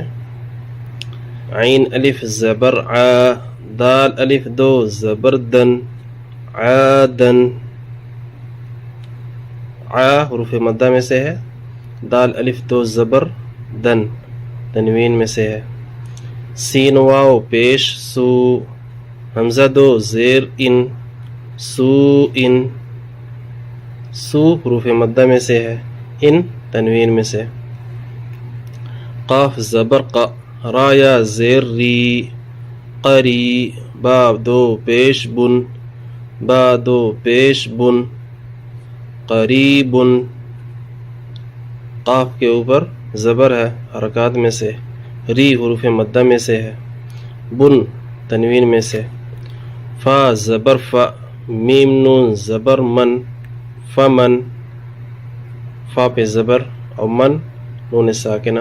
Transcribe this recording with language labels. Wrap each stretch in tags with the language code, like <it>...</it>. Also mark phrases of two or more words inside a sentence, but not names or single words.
<ur>عین الف زبر ع، دال الف دو زبر دن، عادن، ع حروف مدہ میں سے ہے، دال الف دو زبر دن تنوین میں سے ہے۔ سین واو پیش سو، حمزہ دو زیر ان، سو ان، سو حروف مدہ میں سے ہے، ان تنوین میں سے۔ قاف زبر ق، را یا زیر ری، قری، با دو پیش بن، با دو پیش بن، قریب، قاف کے اوپر زبر ہے حرکات میں سے، ری حروف مدہ میں سے ہے، بن تنوین میں سے۔ فا زبر فا، میم نون زبر من، فمن، فا پہ زبر اور من نون ساکنہ۔</ur>